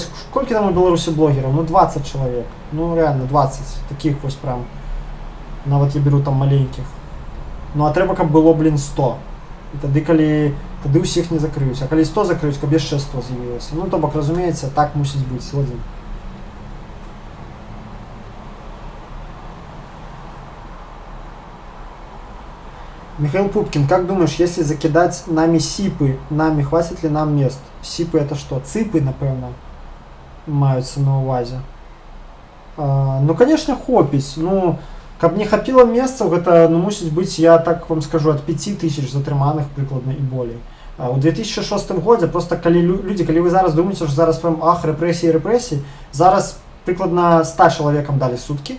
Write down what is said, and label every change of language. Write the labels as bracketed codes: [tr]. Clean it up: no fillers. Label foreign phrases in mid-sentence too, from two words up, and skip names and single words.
[be] Колькі там у Беларусі блогераў? Ну, 20 чалавек. Ну, реально, 20. Таких вось прям. Нават я беру там маленькіх. Ну, а трэба, каб было, 100. І тады ўсіх не закрыюць. А калі 100 закрыюць, каб яшчэ 100 з'явілася. Ну, то бок, разумеецца, так мусіць быць. Згодзін. [ru] Михаил Пупкин, как думаешь, если закидать нами сипы, нами хватит ли нам мест? Сипы это что? [be] Ципы, напевно, маюцца на увазе. Ну, конечно, хопіць. Ну, каб не хапіла месцаў, гэта, ну, мусіць быць, я так вам скажу, ад 5000 затрыманых прыкладна і болей. У 2006 годзе, просто калі людзі, калі вы зараз думаеце, што зараз прям рэпрэсіі, зараз прыкладна 100 чалавекам далі суткі.